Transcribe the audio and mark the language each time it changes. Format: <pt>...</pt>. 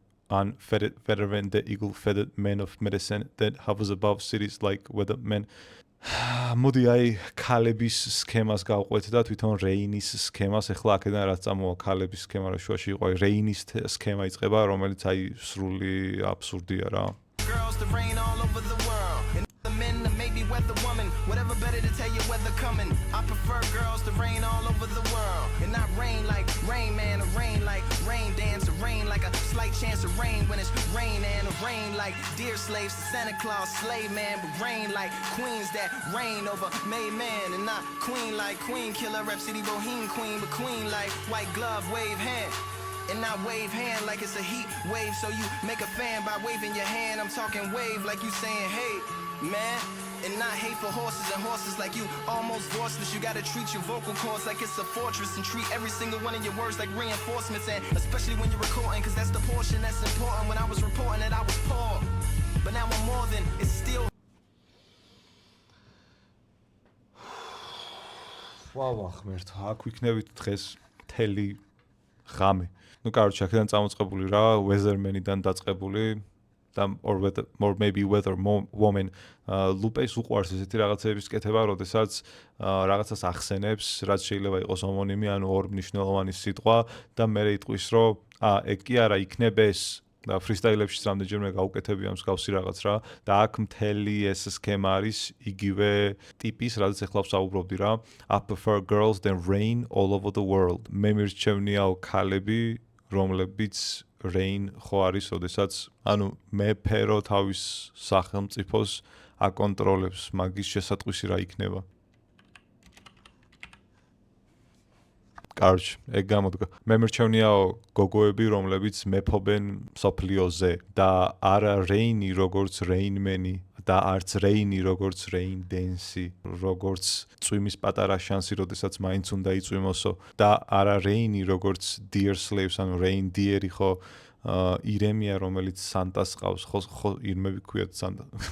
<en>Unfettered the eagle feathered man of medicine that hovers above cities like weatherman.</en> <ka>მოდი აი ქალების სქემას გავყვეთ და თვითონ რეინის სქემას, ეხლა აქედან რაც წამოვა ქალების სქემა რა შუაში იყო, აი რეინის სქემა იწყება, რომელიც აი სრული აბსურდია რა.</ka> <en>Girls to rain all over the world and the men to maybe weather woman, whatever better to tell you weather coming. I prefer girls to rain all over the world and not rain like Rain Man, or rain like rain dance, or rain like a slight chance of rain when it's rain, and a rain like dear slaves to Santa Claus, slave man, but rain like queens that reign over made man, and not queen like Queen Killer, Rhapsody Bohemian Queen, but queen like white glove wave hand. And not wave hand like it's a heat wave, so you make a fan by waving your hand. I'm talking wave like you saying hey man, and not hate for horses and horses like you almost voiceless. You gotta treat your vocal cords like it's a fortress and treat every single one of your words like reinforcements, and especially when you're recording, cause that's the portion that's important. When I was reporting that I was poor, but now I'm more than it's still.</en> <ka>ვავა ღმერთო, აქ ვიქნებით დღეს მთელი ღამე.</ka> <ru>Ну, короче,</ru> <ka>აქედან წამოწყებული რა, Weatherman-იდან დაწყებული და</ka> <en>or maybe weather woman</en> <ka>ლუპეს უყვარს ესეთი რაღაცების კეთება, როდესაც რაღაცას ახსენებს, რაც შეიძლება იყოს ჰომონიმი, ანუ ორ მნიშვნელოვანი სიტყვა და მე იტყვის, რომ ეგ კი არა იქნებ ეს და ფრისტაილებში რამდენჯერმე გაუკეთებია მსგავსი რაღაც რა და აქ მთელი ეს სქემა არის იგივე ტიპის, რაც ეხლა ვსაუბრობდი რა.</ka> <en>I prefer girls than rain all over the world.</en> <ka>მე მირჩევნიაო ქალები, რომლებიც rain ხო არის, როდესაც ანუ მეფერო თავის სახელმწიფოს აკონტროლებს, მაგის შესატყვისი რა იქნება.</ka> <ru>Короче,</ru> <ka>ეგ გამოდგა. მე მირჩევნიაო გოგოები, რომლებიც მეფობენ სოფლიოზე და არა რეინი როგორც რეინმენი და არც რეინი როგორც რეინ დენსი, როგორც წვიმის პატარა შანსი, როდესაც მაინც უნდა იწვიმოსო და არა რეინი როგორც</ka> <en>dear slaves,</en> <ka>ანუ რეინ დიერი ხო ირემია, რომელიც სანტას ყავს, ხო ირმები ქვიათ სანტა.</ka>